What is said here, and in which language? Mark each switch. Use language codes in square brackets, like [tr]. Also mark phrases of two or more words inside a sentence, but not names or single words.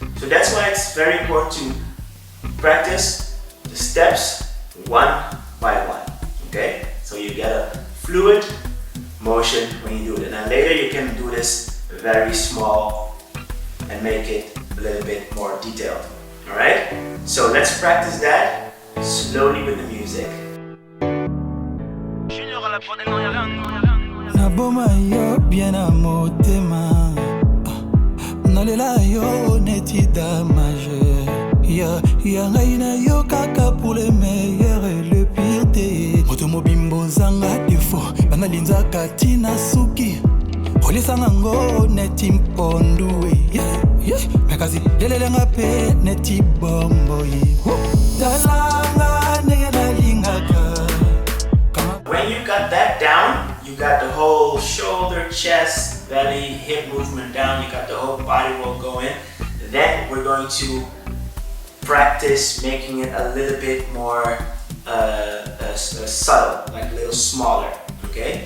[en] So that's why it's very important to practice the steps 1 by 1. Okay? So you get a fluid motion when you do it. And then later you can do this very small and make it a little bit more detailed. Alright? So let's practice that slowly with the music. [ln] Naboma yo [fr] bien à [ln] motema nalela yo neti damage ya ngaina yo kaka [fr] pour le meilleur et le pire [ln] te moto mobimbo zanga défaut banalinza katina suki olisanga ngo neti mpondue mekazi lelelenga pe neti bombo dalanga nega lingaka. [en] When you got that down, you got the whole shoulder, chest, belly, hip movement down, you got the whole body roll going. Then we're going to practice making it a little bit more subtle, like a little smaller, okay?